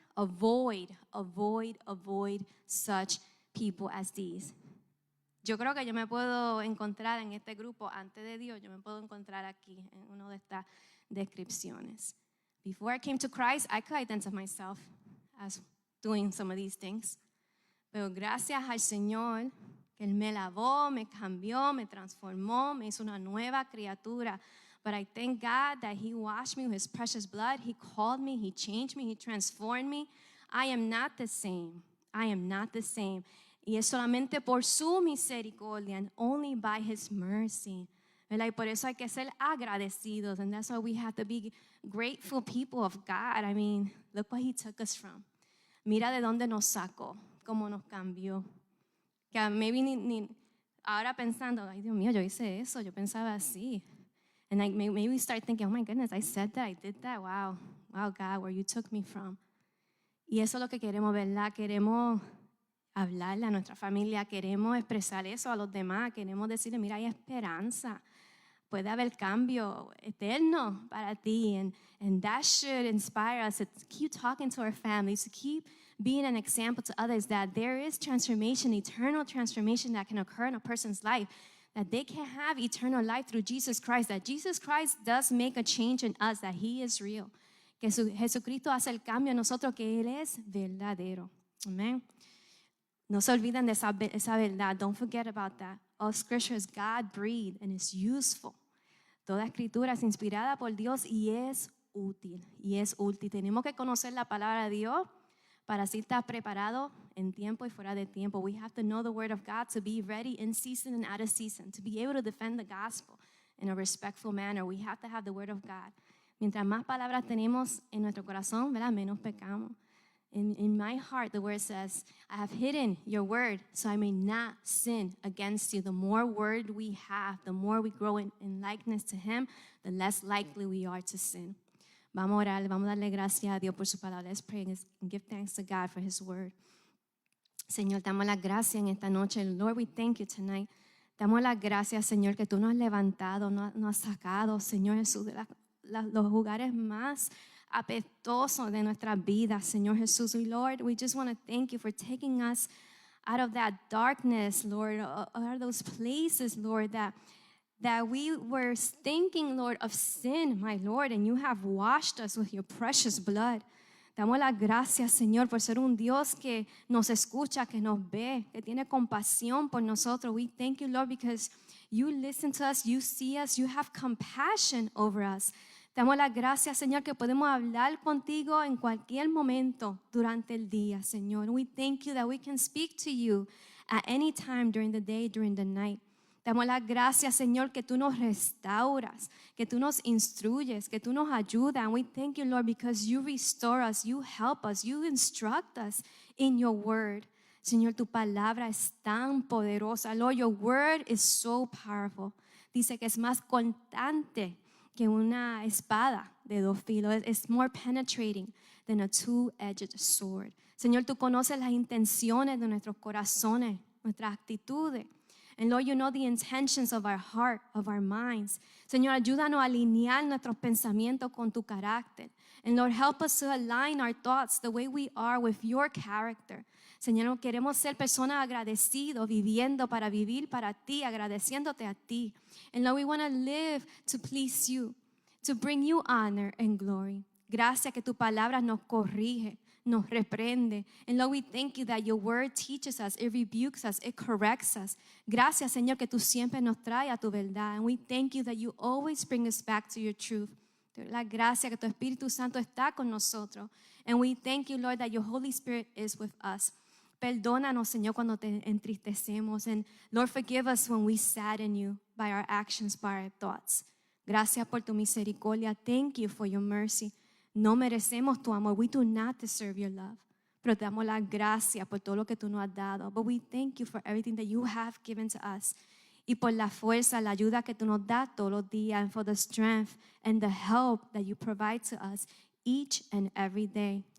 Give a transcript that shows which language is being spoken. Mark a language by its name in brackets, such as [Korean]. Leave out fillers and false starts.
[English] Avoid such people as these. [Spanish] Yo creo que yo me puedo encontrar en este grupo antes de Dios, yo me puedo encontrar aquí en una de estas descripciones. [English] Before I came to Christ, I could identify myself as doing some of these things. [Spanish] Pero gracias al Señor, que Él me lavó, me cambió, me transformó, me hizo una nueva criatura. [English] But I thank God that He washed me with His precious blood. He called me, He changed me, He transformed me. I am not the same. I am not the same. [Spanish] Y es solamente por su misericordia, [English] and only by His mercy. ¿Verdad? [Spanish] Y por eso hay que ser agradecidos. [English] And that's why we have to be grateful people of God. I mean, look what He took us from. [Spanish] Mira de dónde nos sacó, cómo nos cambió. Que maybe ahora pensando, ay Dios mío, yo hice eso, yo pensaba así. [English] And like maybe we start thinking, oh my goodness, I said that, I did that. Wow, God, where you took me from. [Spanish] Y eso es lo que queremos, ¿verdad? Queremos hablarle a nuestra familia, queremos expresar eso a los demás, queremos decirle, mira, hay esperanza. Puede haber cambio eterno para ti. [English] And that should inspire us to keep talking to our families, to keep being an example to others that there is transformation, eternal transformation that can occur in a person's life, that they can have eternal life through Jesus Christ, that Jesus Christ does make a change in us, that He is real, [Spanish] que Jesucristo hace el cambio en nosotros, que Él es verdadero. Amén. No se olviden de esa verdad. [English] Don't forget about that. All scripture is God-breathed and is useful. [Spanish] Toda escritura es inspirada por Dios y es útil. Y es útil. Tenemos que conocer la palabra de Dios para así estar preparado en tiempo y fuera de tiempo. [English] We have to know the word of God to be ready in season and out of season, to be able to defend the gospel in a respectful manner. We have to have the word of God. [Spanish] Mientras más palabras tenemos en nuestro corazón, ¿verdad? Menos pecamos. [English] In my heart, the word says, I have hidden your word so I may not sin against you. The more word we have, the more we grow in likeness to Him, the less likely we are to sin. [Spanish] Vamos a orar, vamos a darle gracias a Dios por su palabra. [English] Let's pray and give thanks to God for His word. [Spanish] Señor, damos las gracias en esta noche. [English] Lord, we thank you tonight. [Spanish] Damos las gracias, Señor, que tú nos has levantado, nos has sacado, Señor Jesús, de los lugares más apestosos de nuestras vidas, Señor Jesús. [English] Lord, we just want to thank you for taking us out of that darkness, Lord, out of those places, Lord, that we were thinking, Lord, of sin, my Lord, and you have washed us with your precious blood. [Spanish] Damos las gracias, Señor, por ser un Dios que nos escucha, que nos ve, que tiene compasión por nosotros. [English] We thank you, Lord, because you listen to us, you see us, you have compassion over us. [Spanish] Damos las gracias, Señor, que podemos hablar contigo en cualquier momento durante el día, Señor. [English] We thank you that we can speak to you at any time during the day, during the night. [Spanish] Damos las gracias, Señor, que tú nos restauras, que tú nos instruyes, que tú nos ayudas. [English] And we thank you, Lord, because you restore us, you help us, you instruct us in your word. [Spanish] Señor, tu palabra es tan poderosa. [English] Lord, your word is so powerful. [Spanish] Dice que es más cortante que una espada de dos filos. [English] It's more penetrating than a two-edged sword. [Spanish] Señor, tú conoces las intenciones de nuestros corazones, nuestras actitudes. [English] And Lord, you know the intentions of our heart, of our minds. [Spanish] Señor, ayúdanos a alinear nuestros pensamientos con tu carácter. [English] And Lord, help us to align our thoughts the way we are with your character. [Spanish] Señor, queremos ser personas agradecidos, viviendo para vivir para ti, agradeciéndote a ti. [English] And Lord, we want to live to please you, to bring you honor and glory. [Spanish] Gracias que tu palabra nos corrige, nos reprende. [English] And Lord, we thank you that your word teaches us, it rebukes us, it corrects us. [Spanish] Gracias, Señor, que tú siempre nos traes a tu verdad. [English] And we thank you that you always bring us back to your truth [Spanish] Te doy la gracia que tu Espíritu Santo está con nosotros. [English] And we thank you, Lord, that your Holy Spirit is with us. [Spanish] Perdónanos, Señor, cuando te entristecemos. [English] And Lord, forgive us when we sadden you by our actions, by our thoughts. [Spanish] Gracias por tu misericordia. [English] Thank you for your mercy. [Spanish] No merecemos tu amor. [English] We do not deserve your love. [Spanish] Pero te damos la gracia por todo lo que tú nos has dado. [English] But we thank you for everything that you have given to us. [Spanish] Y por la fuerza, la ayuda que tú nos das todos los días. [English] And for the strength and the help that you provide to us each and every day.